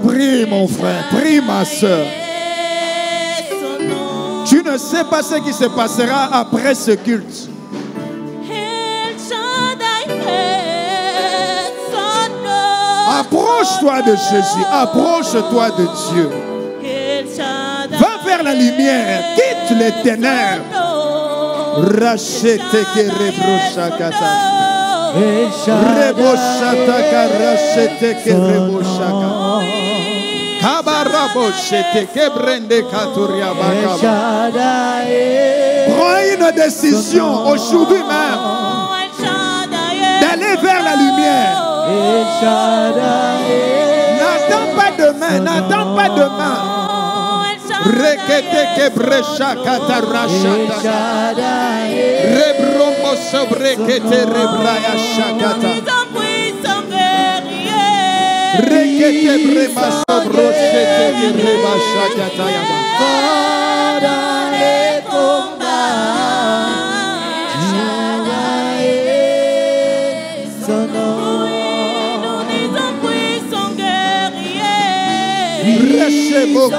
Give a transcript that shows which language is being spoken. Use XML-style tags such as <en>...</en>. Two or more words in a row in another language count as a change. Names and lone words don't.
<fr>Prie mon frère, prie ma soeur. Tu ne sais pas ce qui se passera après ce culte. Approche-toi de Jésus, approche-toi de Dieu. Va vers la lumière, quitte les ténèbres. Rachete que rebrochakata. Rebochataka rachete que rebochaka. Kabarabochete que brende katuria bakaba. Prends une décision aujourd'hui même d'aller vers la lumière. N'attends pas demain, n'attends pas demain. Rekete que brecha katarashata. Rebrombo sobrekete rebraya shakata. Dans les combats, Jéhovah est son nom. Nous disons puissant guerrier.</fr>